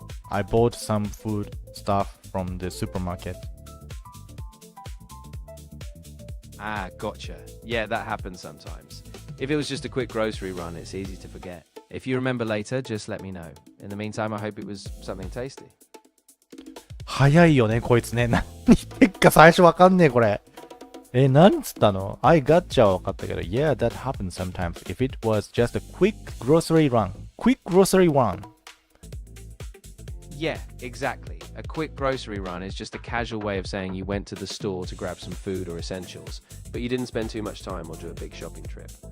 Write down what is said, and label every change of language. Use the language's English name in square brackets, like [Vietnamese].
[English] I bought some food stuff from the supermarket. Ah, gotcha. Yeah, that happens sometimes. If it was just a quick grocery run, it's easy to forget. If you remember later, just let me know. In the meantime, I hope it was something tasty. [Japanese] 早いよね、こいつね。何言ってっか最初わかんねえ、これ。何つったの？ [English] I gotcha [Japanese] はわかったけど。 [English] Yeah, that happens sometimes. If it was just a quick grocery run. Quick grocery run. Yeah, exactly. A quick grocery run is just a casual way of saying you went to the store to grab some food or essentials, but you didn't spend too much time or do a big shopping trip.